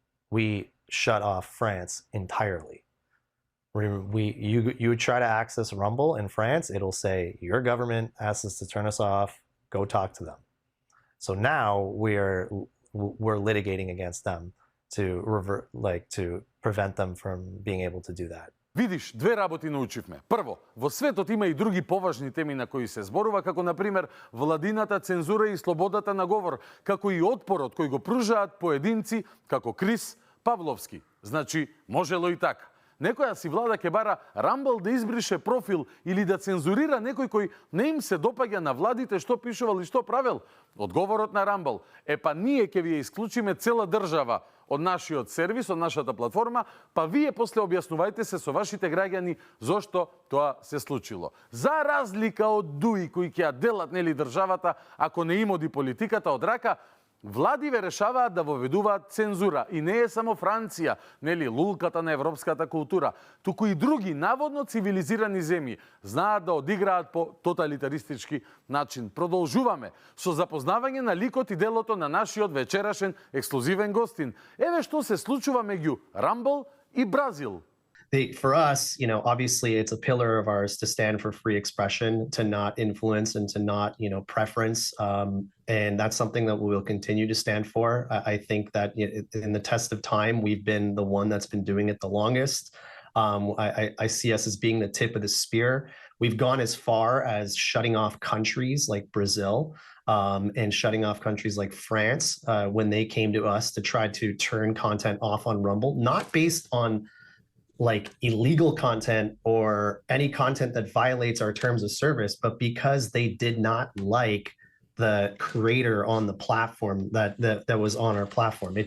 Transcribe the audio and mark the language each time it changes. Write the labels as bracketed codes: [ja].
[en] We shut off France entirely. You would try to access Rumble in France, it'll say, your government asked us to turn us off, go talk to them. So now we're litigating against them to prevent them from being able to do that. [mk] Видиш, две работи научивме. Прво, во светот има и други поважни теми на кои се зборува, како например владината цензура и слободата на говор, како и отпорот кој го пружаат поединци како Крис, Павловски. Значи, можело и така. Некоја си влада ќе бара Рамбл да избрише профил или да цензурира некој кој не им се допаѓа на владите што пишувал и што правел? Одговорот на Рамбл е па ние ќе ви ја исклучиме цела држава од нашиот сервис, од нашата платформа, па вие после објаснувајте се со вашите граѓани зошто тоа се случило. За разлика од дуи кои ќе ја делат нели државата ако не им оди политиката од рака, владиве решаваат да воведуваат цензура и не е само Франција, нели лулката на европската култура, туку и други наводно цивилизирани земји знаат да одиграат по тоталитаристички начин. Продолжуваме со запознавање на ликот и делото на нашиот вечерашен ексклузивен гостин. Еве што се случува меѓу Рамбл и Бразил. [en] For us, obviously it's a pillar of ours to stand for free expression, to not influence and to not, preference. And that's something that we will continue to stand for. I think that in the test of time, we've been the one that's been doing it the longest. I see us as being the tip of the spear. We've gone as far as shutting off countries like Brazil and shutting off countries like France when they came to us to try to turn content off on Rumble, not based on like illegal content or any content that violates our terms of service, but because they did not like the creator on the platform that was on our platform.